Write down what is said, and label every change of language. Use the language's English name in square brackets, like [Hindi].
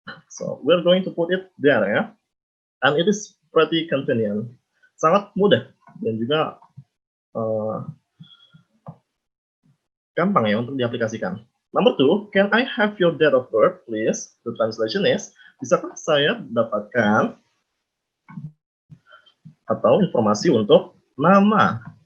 [English] So, we're going to put it there ya. And it is pretty convenient. [Indonesian] Sangat mudah dan juga gampang ya untuk diaplikasikan. [English] Number 2, can I have your date of birth, please? The translation is, [Indonesian] bisakah saya dapatkan atau informasi untuk nama?